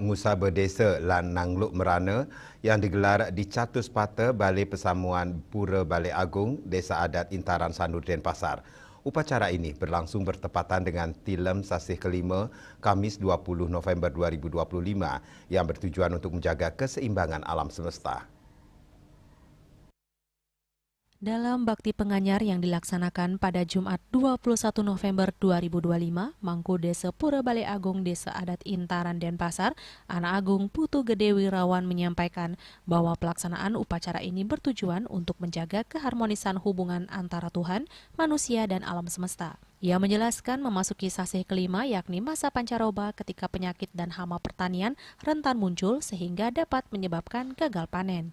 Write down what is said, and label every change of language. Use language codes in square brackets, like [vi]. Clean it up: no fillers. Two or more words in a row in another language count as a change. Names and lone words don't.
[id] Ngusabe Desa lan Nangluk Merana yang digelar di Catus Pata Balai Pesamuan Pura Balai Agung Desa Adat Intaran Sanur Denpasar. Upacara ini berlangsung bertepatan dengan Tilem Sasih kelima Kamis 20 November 2025 yang bertujuan untuk menjaga keseimbangan alam semesta. Dalam bakti penganyar yang dilaksanakan pada Jumat 21 November 2025, Mangku Desa Pura Balai Agung Desa Adat Intaran Denpasar, Anak Agung Putu Gede Wirawan menyampaikan bahwa pelaksanaan upacara ini bertujuan untuk menjaga keharmonisan hubungan antara Tuhan, manusia, dan alam semesta. Ia menjelaskan memasuki sasih kelima yakni masa pancaroba ketika penyakit dan hama pertanian rentan muncul sehingga dapat menyebabkan gagal panen.